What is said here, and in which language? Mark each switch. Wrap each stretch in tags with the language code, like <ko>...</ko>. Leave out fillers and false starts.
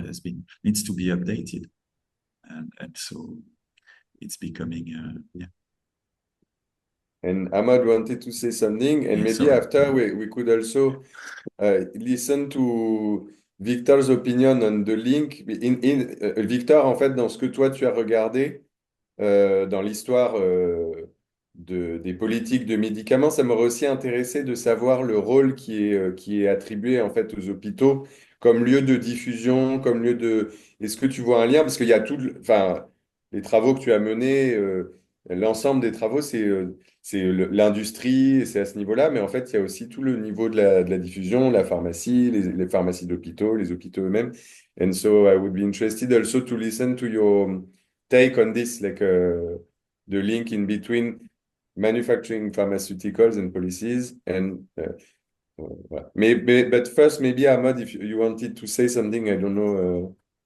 <en>It needs to be updated. And so it's becoming, And Aamod wanted to say something, and maybe after we could also listen to Victor's opinion on the link.</en> <fr>Victor, en fait, dans ce que toi tu as regardé dans l'histoire des politiques de médicaments, ça m'aurait aussi intéressé de savoir le rôle qui est attribué en fait aux hôpitaux comme lieu de diffusion, comme lieu de... Est-ce que tu vois un lien? Parce qu'il y a les travaux que tu as menés, l'ensemble des travaux, c'est l'industrie, c'est à ce niveau-là, mais en fait, il y a aussi tout le niveau de la diffusion, la pharmacie, les pharmacies d'hôpitaux, les hôpitaux eux-mêmes.</fr> <en>And so I would be interested also to listen to your take on this, the link in between manufacturing pharmaceuticals and policies. And but first, maybe Aamod, if you wanted to say something, I don't know.</en>